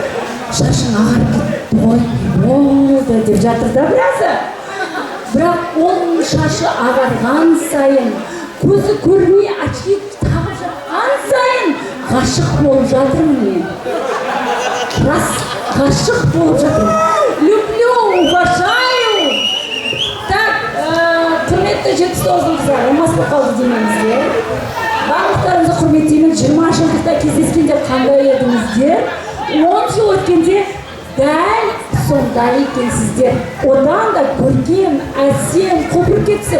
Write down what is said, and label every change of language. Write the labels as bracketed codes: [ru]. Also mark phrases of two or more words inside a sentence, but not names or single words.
[kk] Шашың ағарып кетті ғой, болды деп жатыр да біразы. Бірақ оның шашы ағарған сайын, көзі көрмей очки тағып жатқан сайын ғашық болып жатырмын мен. Рас, ғашық болып жатырмын. [ru] Люблю, уважаю. Так, [kk] құрметті 79-дің қыздары, мас болып қалды деймеңіздер. Барлықтарыңызды құрметтеймін. 20 жылдықта кездескенде қандай едіңіздер? 10 жыл өткенде дәл сондай екенсіздер. Одан да көркем, әсем, құлпырып кетсін.